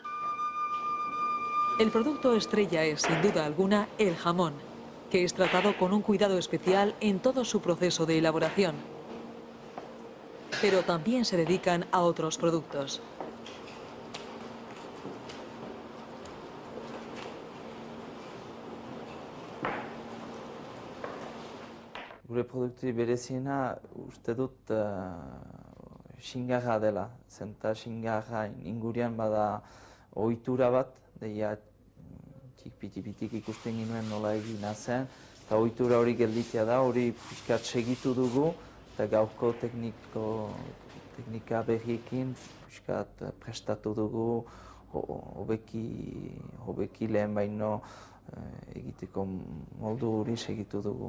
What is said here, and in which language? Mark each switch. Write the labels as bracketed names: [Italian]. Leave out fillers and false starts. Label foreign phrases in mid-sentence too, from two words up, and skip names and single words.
[Spanish] El producto estrella es, sin duda alguna, el jamón, que es tratado con un cuidado especial en todo su proceso de elaboración. Pero también se dedican a otros productos. [Basque] Gure produktu bereziena uste dut xingarra dela. Zenta xingarra ingurian bada ohitura bat, deia piti-pitik ikusten ginuen nola egina zen, eta ohitura hori gelditzea da, hori pixkat segitu dugu, eta gaurko teknika berriekin pixkat prestatu dugu, hobeki lehen baino egiteko moldu hori segitu dugu.